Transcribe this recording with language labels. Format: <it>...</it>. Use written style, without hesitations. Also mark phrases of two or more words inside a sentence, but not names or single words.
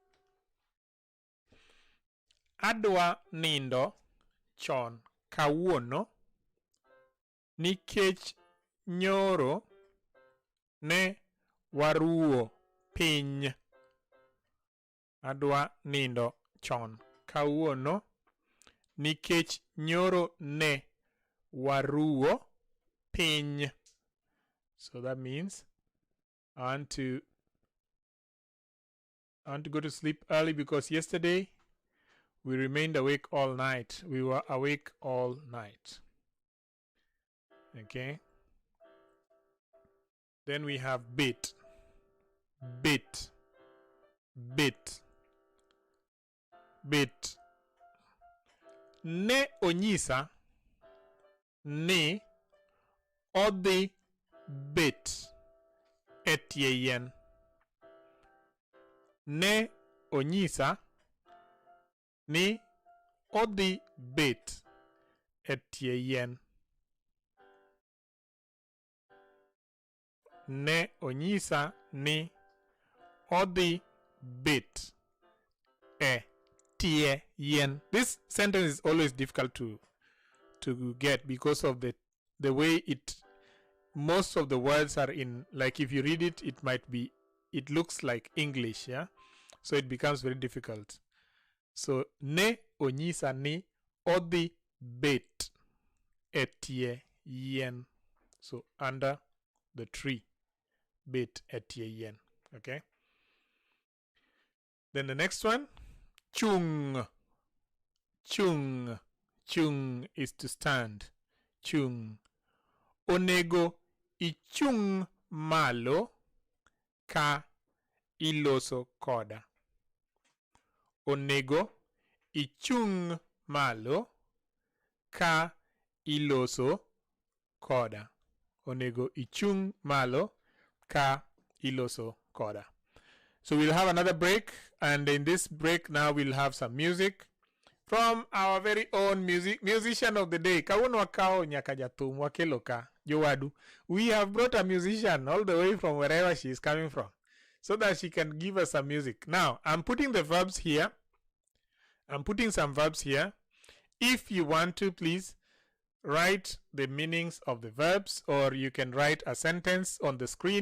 <luo>Adwa nindo chon kawuono nikech nyoro ne waruwo piny. Adwa nindo chon kawuono nikech nyoro ne waruwo piny.</luo> <en>So that means I want to go to sleep early because yesterday we remained awake all night. We were awake all night. Okay. Then we have</en> <luo>bit. Bit. Bit. Bit. Ne onyisa ni odhi bit etie yien. Ne onyisa ni odhi bit etie yien. Ne onyisa ni odhi bit etie yien.</luo> <en>This sentence is always difficult to get because of the way most of the words are in, like if you read it, it looks like English, yeah? So it becomes very difficult.</en> <luo>So ne onyisa ni Odhi bet etie yen.</luo> <en>So under the tree.</en> <luo>Bet etie yen.</luo> <en>Okay. Then the next one.</en> <luo>Chung. Chung. Chung</luo> <en>is to stand.</en> <luo>Chung. Onego ichung malo ka iloso koda. Onego ichung malo ka iloso koda. Onego ichung malo ka iloso koda.</luo> <en>So we'll have another break, and in this break now we'll have some music from our very own musician of the day.</en> <luo>Kawuono wakao nyaka jathum wakelo ka jowadu.</luo> <en>We have brought a musician all the way from wherever she is coming from, so that she can give us some music. Now, I'm putting the verbs here. I'm putting some verbs here. If you want to, please write the meanings of the verbs, or you can write a sentence on the screen.</en>